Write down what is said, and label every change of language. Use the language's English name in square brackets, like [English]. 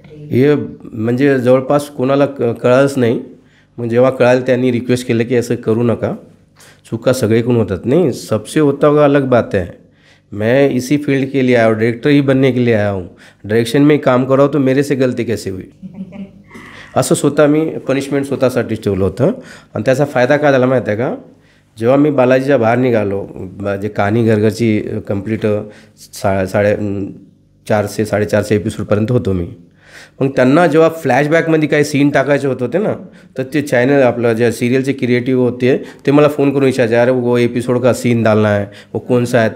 [Marathi] हे म्हणजे जवळपास कोणाला कळालंच नाही. मग जेव्हा कळालं त्यांनी रिक्वेस्ट केलं की असं करू नका, चुका सगळीकडून होतात. [Hindi] नहीं, सबसे होता होगा अलग बात है. मैं इसी फील्ड के लिए आया हूँ, डायरेक्टर ही बनने के लिए आया हूँ. डायरेक्शन में काम कर रहा हूँ तो मेरे से गलती कैसे हुई. [Marathi] असं स्वतः मी पनिशमेंट स्वतःसाठीच ठेवलं होतं. आणि त्याचा फायदा काय झाला माहीत आहे का, जेव्हा मी बालाजीच्या बाहेर निघालो, जे कहाणी घरघरची कंप्लीट 450-450 एपिसोडपर्यंत होतो मी. मग त्यांना जेव्हा फ्लॅशबॅकमध्ये काही सीन टाकायचे होत होते ना, तर ते चॅनल आपलं जे सिरियलचे क्रिएटिव्ह होते ते मला फोन करून विचारायचे, [Hindi] अरे वो एपिसोड का सीन डालना है, वो कौन सा है.